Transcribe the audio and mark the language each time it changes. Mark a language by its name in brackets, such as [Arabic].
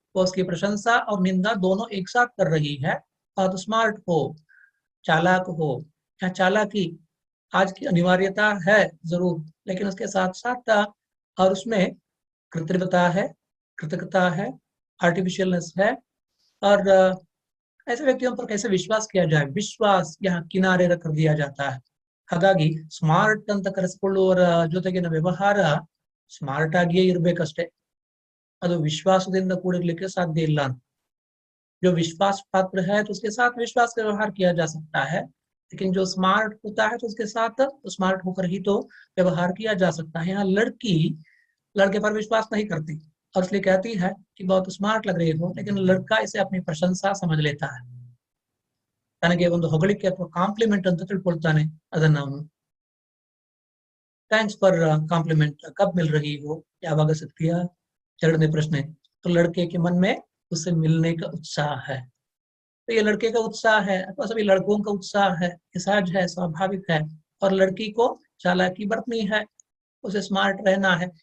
[Hindi] वो उसकी प्रशंसा और निंदा दोनों एक साथ कर रही है। और स्मार्ट हो, चालाक हो या चालाकी आज की अनिवार्यता है जरूर, लेकिन उसके साथ साथ और उसमें कृत्रिमता है, कृतज्ञता है, आर्टिफिशियलनेस है। और ऐसे व्यक्तियों पर कैसे विश्वास किया जाए, विश्वास यहाँ किनारे रख दिया जाता है। [Kannada] ಹಾಗಾಗಿ ಸ್ಮಾರ್ಟ್ ಅಂತ ಕರೆಸಿಕೊಳ್ಳುವವರ ಜೊತೆಗಿನ ವ್ಯವಹಾರ ಸ್ಮಾರ್ಟ್ ಆಗಿಯೇ ಇರಬೇಕಷ್ಟೇ, ಅದು ವಿಶ್ವಾಸದಿಂದ ಕೂಡಿರ್ಲಿಕ್ಕೆ ಸಾಧ್ಯ ಇಲ್ಲ। [Hindi] जो विश्वास पात्र है तो उसके साथ विश्वास का व्यवहार किया जा सकता है, लेकिन जो स्मार्ट होता है तो उसके साथ तो स्मार्ट होकर ही तो व्यवहार किया जा सकता है। यहाँ लड़की लड़के पर विश्वास नहीं करती और इसलिए कहती है कि बहुत स्मार्ट लग रही हो, लेकिन लड़का इसे अपनी प्रशंसा समझ लेता है। [Kannada] ತನಗೆ ಒಂದು ಹೊಗಳಿಕೆ ಅಥವಾ ಕಾಂಪ್ಲಿಮೆಂಟ್ ಅಂತ ತಿಳ್ಕೊಳ್ತಾನೆ ಅದನ್ನ ಅವನು. [English] thanks for compliment, [Hindi] कब मिल रही हो, [Kannada] ಯಾವಾಗ ಸಿಗ್ತೀಯಾ. ಎರಡನೇ ಪ್ರಶ್ನೆ, [Hindi] तो लड़के के मन में उससे मिलने का उत्साह है. तो ये लड़के का उत्साह है अथवा सभी लड़कों का उत्साह है, ये सहज है, स्वाभाविक है. और लड़की को चालाकी बरतनी है, उसे स्मार्ट रहना है.